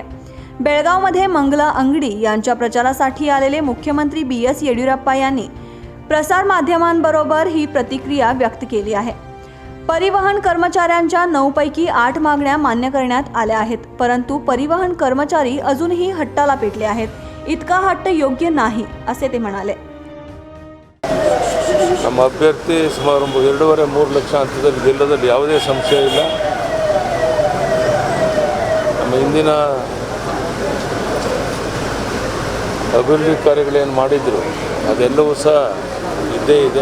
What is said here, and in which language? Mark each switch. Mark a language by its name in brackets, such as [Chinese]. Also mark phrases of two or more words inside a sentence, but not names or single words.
[Marathi] बेळगावमध्ये मंगला अंगडी यांच्या प्रचारासाठी आलेले मुख्यमंत्री BS येडियुरप्पा यांनी प्रसार माध्यमांबरोबर ही प्रतिक्रिया व्यक्त केली आहे. परिवहन कर्मचाऱ्यांच्या 9 पैकी 8 मागण्या मान्य करण्यात आल्या आहेत, परंतु परिवहन कर्मचारी अजूनही हट्टाला पेटले आहेत. इतका हट्ट योग्य नाही असे ते म्हणाले. [Kannada] ನಮ್ಮ ಅಭ್ಯರ್ಥಿ ಸುಮಾರು 2.5-3 ಲಕ್ಷ ಹಂತದಲ್ಲಿ ಗೆಲ್ಲೋದ್ರಲ್ಲಿ ಯಾವುದೇ ಸಂಶಯ ಇಲ್ಲ. ನಮ್ಮ ಹಿಂದಿನ ಅಭಿವೃದ್ಧಿ ಕಾರ್ಯಗಳೇನು ಮಾಡಿದ್ರು ಅದೆಲ್ಲವೂ ಸಹ ಇದ್ದೇ ಇದೆ.